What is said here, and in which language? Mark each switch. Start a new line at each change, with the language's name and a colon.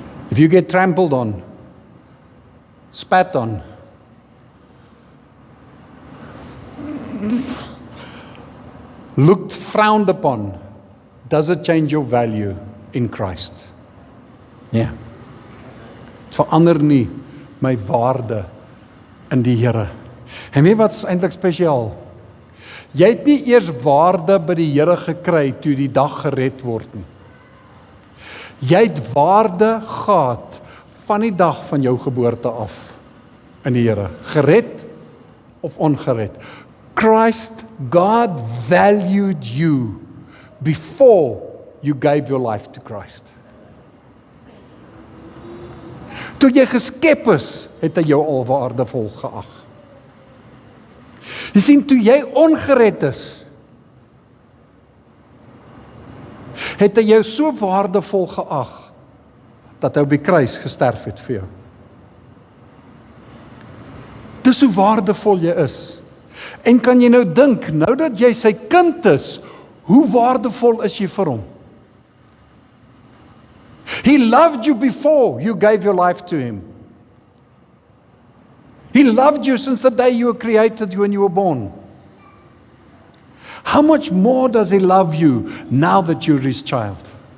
English: If you get trampled on, spat on, looked frowned upon, does it change your value in Christ?
Afrikaans: Ja. Het verander nie my waarde in die Here. En weet wat is eintlik spesiaal? Jy het nie eers waarde by die Here gekry toe die dag gered word nie. Jy het waarde gehad van die dag van jou geboorte af in die Here. Gered of ongered.
English: Christ, God valued you before you gave your life to Christ.
Afrikaans: Toe jy geskep is, het hy jou al waardevol geag. Jy sien, toe jy ongered is, het hy jou so waardevol geag, dat hy op die kruis gesterf het vir jou. Dis hoe waardevol jy is. En kan jy nou dink, nou dat jy sy kind is, hoe waardevol is jy vir hom?
English: He loved you before you gave your life to him. He loved you since the day you were created, when you were born. How much more does he love you now that you're his child?